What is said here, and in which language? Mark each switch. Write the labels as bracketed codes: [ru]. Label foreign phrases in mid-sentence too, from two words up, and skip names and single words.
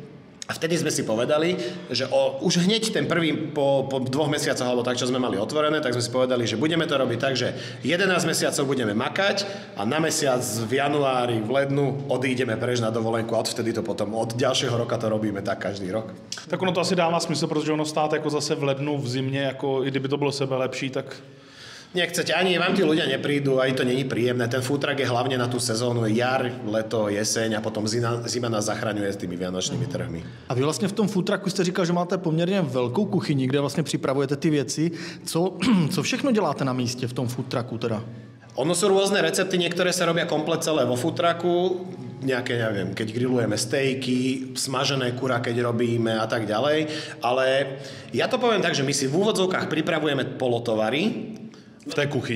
[sk] A vtedy sme si povedali, že už hneď ten prvý po 2 mesiacoch, alebo tak, čo sme mali otvorené, tak sme si povedali, že budeme to robiť tak, že 11 mesiacov budeme makať a na mesiac v januári, [cs] v lednu [sk] odídeme preč na dovolenku a odvtedy to potom od ďalšieho roka to robíme tak každý rok. [cs] Tak ono to asi dává smysl, protože ono stát jako zase v lednu, v zimě, jako i kdyby to bylo sebe lepší, tak... [sk] Nechcete, ani vám tí ľudia neprídu, aj to není príjemné. Ten food truck je hlavne na tú sezónu jar, leto, jeseň a potom zima nás zachraňuje s tými vianočnými trhmi. [cs] A vy vlastně v tom food trucku jste říkal, že máte poměrně velkou kuchyni, kde vlastně připravujete ty věci. Co všechno děláte na místě v tom food trucku teda? [sk] Ono sú rôzne recepty, niektoré sa robia komplet celé vo food trucku, nejaké, neviem, keď grillujeme stejky, smažené kura, keď robíme a tak ďalej, ale ja to poviem tak, že my si v úvodzovkách pripravujeme polotovary, [cs] v té kuchyni.